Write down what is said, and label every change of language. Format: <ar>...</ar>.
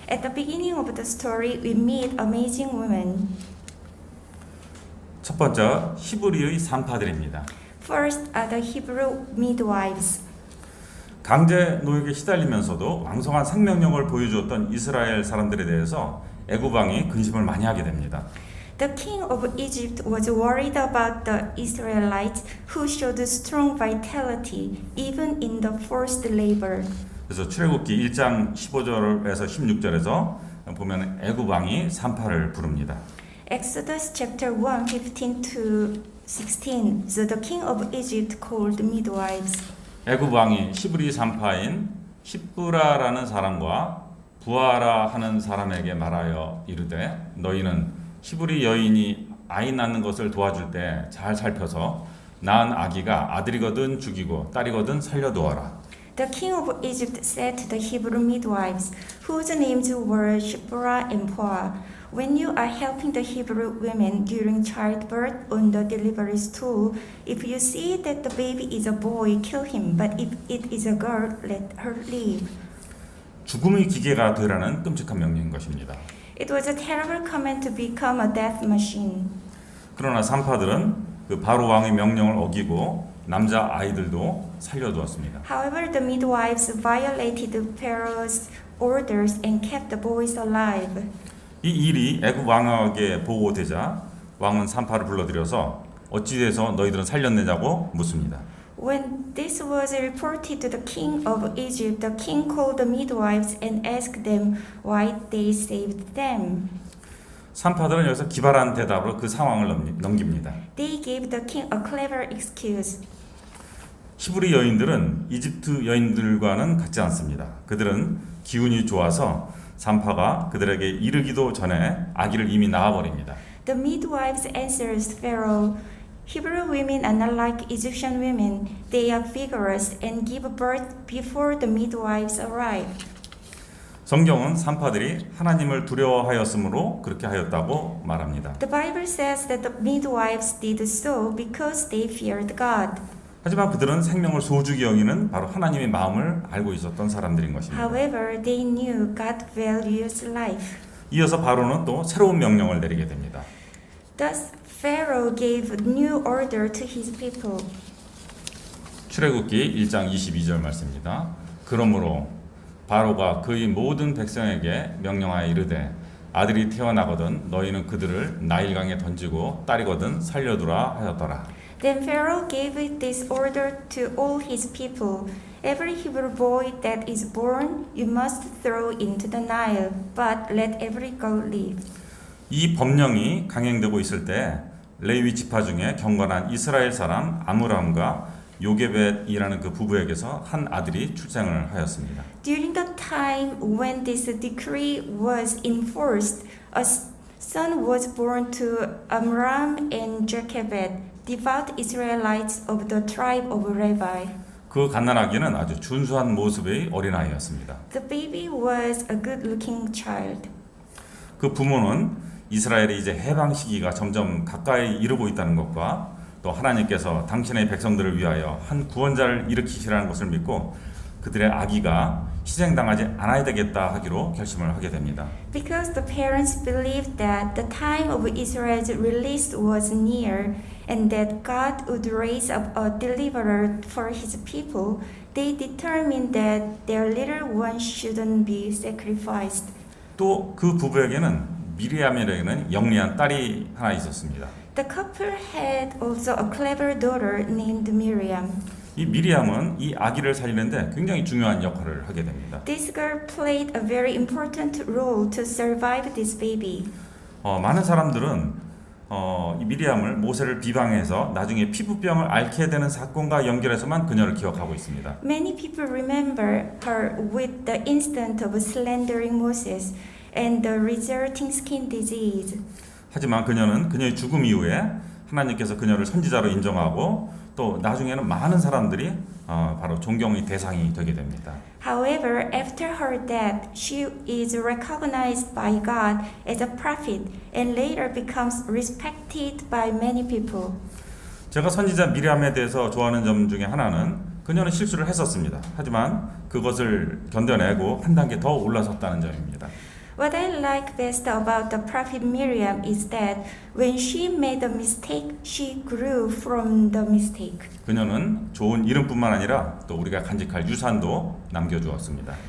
<en>At the beginning of the story, we meet amazing women.</en> <ko>첫 번째 히브리의 산파들입니다.</ko> <en>First are the Hebrew midwives.</en> <ko>강제 노역에 시달리면서도 왕성한 생명력을 보여주었던 이스라엘 사람들에 대해서 애굽 왕이 근심을 많이 하게 됩니다.</ko> <en>The king of Egypt was worried about the Israelites who showed strong vitality even in the forced labor.</en> <ko>그래서 출애굽기 1장 15절에서 16절에서 보면 애굽 왕이 산파를 부릅니다.</ko> <en>Exodus chapter 1, 15 to 16. So the king of Egypt called midwives.</en> <ko>애굽 왕이 히브리 산파인 히브라라는 사람과 부하라 하는 사람에게 말하여 이르되 너희는 히브리 여인이 아이 낳는 것을 도와줄 때 잘 살펴서 낳은 아기가 아들이거든 죽이고 딸이거든 살려두어라.</ko> <en>The king of Egypt said to the Hebrew midwives, whose names were Shiphrah and Puah, when you are helping the Hebrew women during childbirth on the delivery stool, if you see that the baby is a boy, kill him, but if it is a girl, let her live.</en> <ko>죽음의 기계가 되라는 끔찍한 명령인 것입니다.</ko> <en>It was a terrible command to become a death machine.</en> <ko>그러나 산파들은 그 바로 왕의 명령을 어기고 남자 아이들도 살려두었습니다.</ko> <en>However, the midwives violated Pharaoh's orders and kept the boys alive.</en> <ko>이 일이 애굽 왕에게 보고되자 왕은 산파를 불러들여서 어찌돼서 너희들은 살렸느냐고 묻습니다.</ko> <en>When this was reported to the king of Egypt, the king called the midwives and asked them why they saved them.</en> <ko>산파들은 여기서 기발한 대답으로 그 상황을 넘깁니다.</ko> <en>They gave the king a clever excuse.</en> <ko>히브리 여인들은 이집트 여인들과는 같지 않습니다. 그들은 기운이 좋아서 산파가 그들에게 이르기도 전에 아기를 이미 낳아버립니다.</ko> <en>The midwives answered Pharaoh, Hebrew women are not like Egyptian women. They are vigorous and give birth before the midwives arrive.</en> <ko>성경은 산파들이 하나님을 두려워하였으므로 그렇게 하였다고 말합니다.</ko> <en>The Bible says that the midwives did so because they feared God.</en> <ko>하지만 그들은 생명을 소중히 여기는 바로 하나님의 마음을 알고 있었던 사람들인 것입니다.</ko> <en>However, they knew God values life.</en> <ko>이어서 바로는 또 새로운 명령을 내리게 됩니다.</ko> <en>Thus, Pharaoh gave new order to his people.</en> <ko>출애굽기 1장 22절 말씀입니다. 그러므로 바로가 그의 모든 백성에게 명령하여 이르되 아들이 태어나거든 너희는 그들을 나일강에 던지고 딸이거든 살려두라 하였더라.</ko> <en>Then Pharaoh gave this order to all his people. Every Hebrew boy that is born you must throw into the Nile, but let every girl live.</en> <ko>이 법령이 강행되고 있을 때 레위 지파 중에 경건한 이스라엘 사람 아므람과 요게벳이라는 그 부부에게서 한 아들이 출생을 하였습니다.</ko> <en>During the time when this decree was enforced, a son was born to Amram and Jochebed, devout Israelites of the tribe of Levi.</en> <ko>그 갓난아기는 아주 준수한 모습의 어린아이였습니다.</ko> <en>The baby was a good-looking child.</en> <ko>그 부모는 이스라엘의 이제 해방 시기가 점점 가까이 이르고 있다는 것과 또 하나님께서 당신의 백성들을 위하여 한 구원자를 일으키시라는 것을 믿고 그들의 아기가 희생당하지 않아야 되겠다 하기로 결심을 하게 됩니다.</ko> <en>Because the parents believed that the time of Israel's release was near and that God would raise up a deliverer for his people, they determined that their little one shouldn't be sacrificed.</en> <ko>또 그 부부에게는 미리암이라는 영리한 딸이 하나 있었습니다.</ko> <en>The couple had also a clever daughter named Miriam.</en> <ko>이 미리암은 이 아기를 살리는데 굉장히 중요한 역할을 하게 됩니다.</ko> <en>This girl played a very important role to survive this baby.</en> <ko>많은 사람들은 이 미리암을 모세를 비방해서 나중에 피부병을 앓게 되는 사건과 연결해서만 그녀를 기억하고 있습니다.</ko> <en>Many people remember her with the incident of slandering Moses and the resulting skin disease.</en> <ko>하지만 그녀는 그녀의 죽음 이후에 하나님께서 그녀를 선지자로 인정하고 또 나중에는 많은 사람들이 바로 존경의 대상이 되게 됩니다.</ko> <en>However, after her death, she is recognized by God as a prophet and later becomes respected by many people.</en> <ko>제가 선지자 미리암에 대해서 좋아하는 점 중에 하나는 그녀는 실수를 했었습니다. 하지만 그것을 견뎌내고 한 단계 더 올라섰다는 점입니다.</ko> <en>What I like best about the prophet Miriam is that when she made a mistake, she grew from the mistake.</en> <ko>그녀는 좋은 이름뿐만 아니라 또 우리가 간직할 유산도 남겨주었습니다.</ko>